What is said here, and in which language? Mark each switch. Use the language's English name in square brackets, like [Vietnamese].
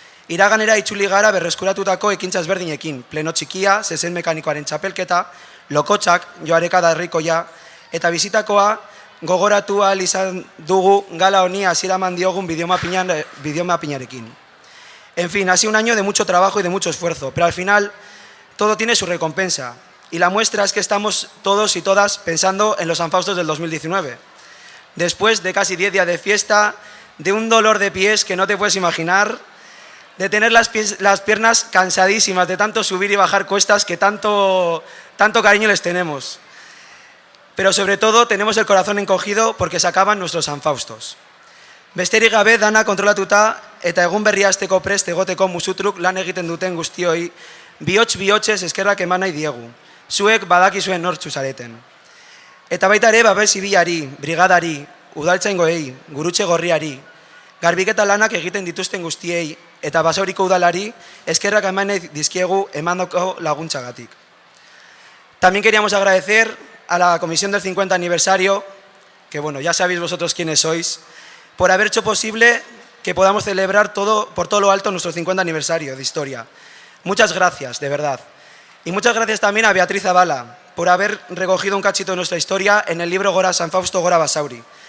[Basque] Iraganera itzuli gara berreskuratutako ekintza ezberdinekin, pleno txikia, zezen mekanikoaren txapelketa, lokotxak, joareka da herrikoia, eta bizitakoa gogoratu ahal izan dugu gala honi hasiera eman diogun bideomapinarekin. [Spanish] En fin, ha sido un año de mucho trabajo y de mucho esfuerzo, pero al final todo tiene su recompensa, y la muestra es que estamos todos y todas pensando en los San Faustos del 2019. Después de casi 10 días de fiesta, de un dolor de pies que no te puedes imaginar, de tener las piernas cansadísimas de tanto subir y bajar cuestas que tanto cariño les tenemos. Pero sobre todo tenemos el corazón encogido porque se acaban nuestros San Faustos. [Basque] Besterik gabe dana kontrolatuta eta egun berria hasteko prest egoteko musutruk lan egiten duten guztioi bihotz-bihotzez eskerrak eman nahi diegu. Zuek badakizuen nortzu zareten. Eta baita ere babes zibilari, brigadari, udaltzaingoei, gurutxe gorriari, garbiketa lanak egiten dituzten guztiei eta Basauriko udalari eskerrak eman nahi dizkiegu emandako laguntzagatik. [Spanish] También queríamos agradecer a la comisión del 50 aniversario, que bueno, ya sabéis vosotros quiénes sois, por haber hecho posible que podamos celebrar por todo lo alto nuestro 50 aniversario de historia. Muchas gracias, de verdad. Y muchas gracias también a Beatriz Zavala por haber recogido un cachito de nuestra historia en el libro Gora San Fausto, Gora Basauri.